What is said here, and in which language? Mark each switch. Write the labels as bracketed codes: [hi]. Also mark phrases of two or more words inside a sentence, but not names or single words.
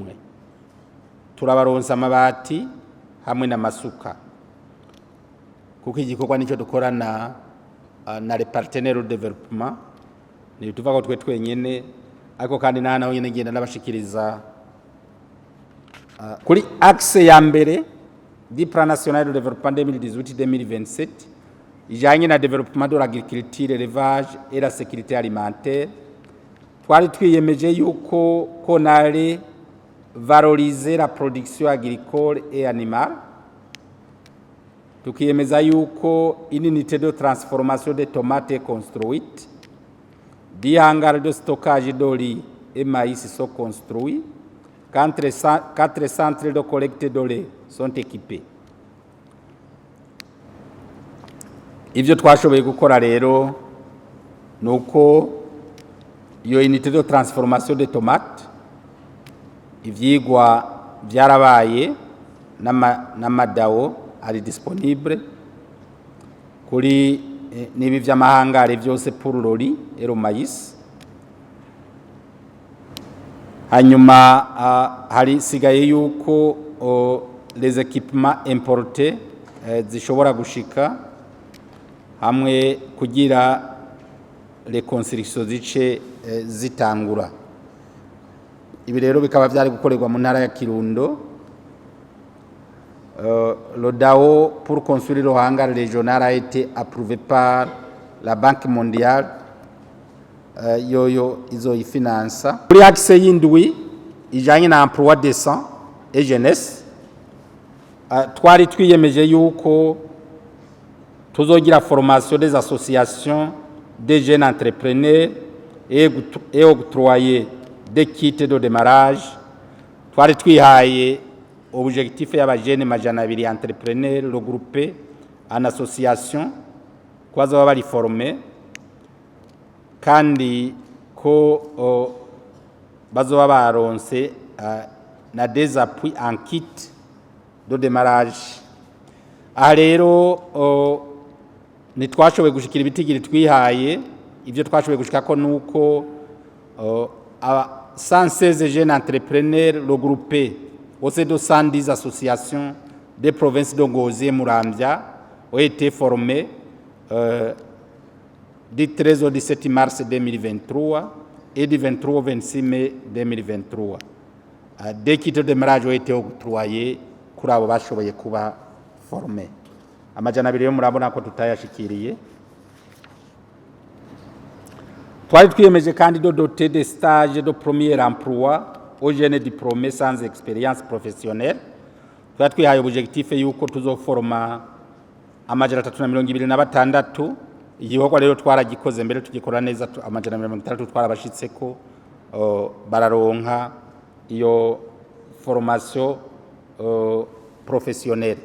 [rn] Turabaronsa amabati hamwe n'amasuka kuko igikorwa nicyo dukorana na [fr] les partenaires de développement. [rn] Ni tuva ko twenyene ariko kandi naho nyene ngenda nabashikiriza kuri axe ya mbere [fr] du plan national de développement [rn] 2018-2027 ijanye na [fr] développement de l'agriculture, l'élevage et la sécurité alimentaire. [rn] Twari twiyemeje yuko ko nari [fr] valoriser la production agricole et animale. [rn] Tukiyemeza yuko [fr] une unité de transformation des tomates est construite, 10 hangars de stockage de riz et maïs sont construits, 4 centres de collecte de lait sont équipés. [rn] Ivyo twashoboye gukora rero nuko iyo [fr] unité de transformation des tomates [rn] ivyigwa byarabaye n'amadawo ari disponible kuri nibi vy'amahangare byose [fr] pour le riz et le maïs. [rn] hanyuma hari sigaye yuko [fr] les équipements importés [rn] zishobora gushika hamwe kugira [fr] les constructions [rn] zice zitangura. Ibi rero bikaba byari gukorerwa mu ntara ya Kirundo. [fr] Le DAO pour construire le hangar régional a été approuvé par la Banque mondiale. [rn] Yoyo izo ifinansa. Kuri axe y'indwi ijanye na [fr] emploi décent et jeunesse, [rn] twari twiyemeje yuko tuzogira [fr] formation des associations des jeunes entrepreneurs et octroyer des kits de démarrage. [rn] Twari twihaye objectif y'abajene majana 200 [fr] entrepreneurs regroupés en association [rn] kwaza bari formés kandi ko bazoba baronse na [fr] des appuis en kit de démarrage. [rn] Aha rero nitwashoboye gushikira ibitigiri twihaye. Ivyo twashoboye gushikako nuko [fr] 116 jeunes entrepreneurs regroupés au sein de 110 associations des provinces de Ngozi et Muramvya ont été formés du 13 au 17 mars 2023 et du 23 au 26 mai 2023. Des kits de démarrage ont été octroyés [rn] kuri abo bashoboye kuba [fr] formés. [rn] Amajana 2 yo murabona ko tutayashikiriye. Twari twiyemeje kandi [fr] de doter des stages de premier emploi aux jeunes diplômés sans expérience professionnelle. [rn] Twari twihaye objectif yuko tuzoforma amajana 326. Igikorwa rero twaragikoze mbere tugikora neza. Amajana 30 twarabashitseko bararonka iyo [fr] formation professionnelle.